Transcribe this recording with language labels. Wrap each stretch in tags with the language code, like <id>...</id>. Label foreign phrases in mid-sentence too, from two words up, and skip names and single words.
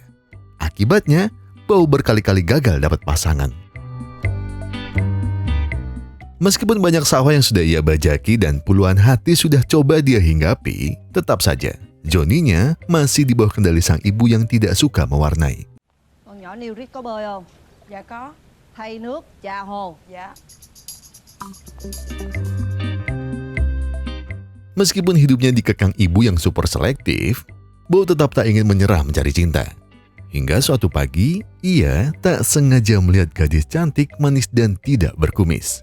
<id>Akibatnya, Bao berkali-kali gagal dapat pasangan. Meskipun banyak sawah yang sudah ia bajaki dan puluhan hati sudah coba dia hinggapi, tetap saja Johnny-nya masih di bawah kendali sang ibu yang tidak suka mewarnai.</id> <vi>Con nhỏ Niu Rít có bơi không? Dạ có. Thay nước, chà hồ. Dạ.</vi> <id>Meskipun hidupnya dikekang ibu yang super selektif, Bao tetap tak ingin menyerah mencari cinta. Hingga suatu pagi, ia tak sengaja melihat gadis cantik, manis, dan tidak berkumis.</id>